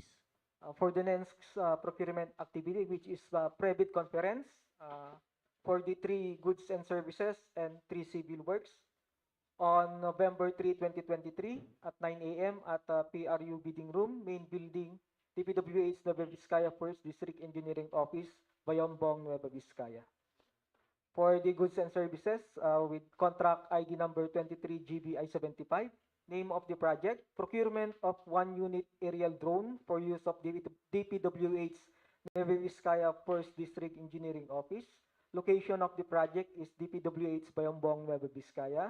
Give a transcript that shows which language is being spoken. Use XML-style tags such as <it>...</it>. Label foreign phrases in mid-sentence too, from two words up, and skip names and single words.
<en>For the next procurement activity, which is private conference for the 3 goods and services and 3 civil works on November 3, 2023 at 9 a.m. at PRU Bidding Room, Main Building, DPWH Nueva Vizcaya First District Engineering Office, Bayombong, Nueva Vizcaya. For the goods and services, with contract ID number 23GBI75, name of the project, procurement of 1 unit aerial drone for use of DPWH Nueva Vizcaya First District Engineering Office. Location of the project is DPWH Bayombong, Nueva Vizcaya.</en>